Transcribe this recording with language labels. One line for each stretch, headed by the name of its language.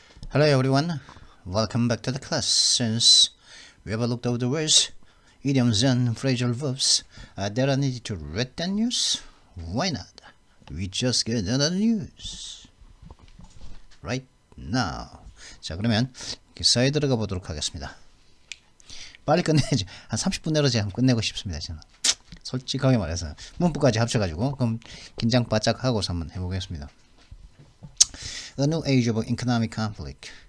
English: Hello everyone, welcome back to the class. Since we have looked over the words, idioms and phrasal verbs that are needed to read the news, why not? We just get the news right now.
Korean: 자, 그러면 기사에 들어가 보도록 하겠습니다. 빨리 끝내야지. 한 30분 내로 제가 끝내고 싶습니다. 저는 솔직하게 말해서 문법까지 합쳐가지고 그럼 긴장 바짝 하고서 한번 해보겠습니다.
English: A new age of economic conflict.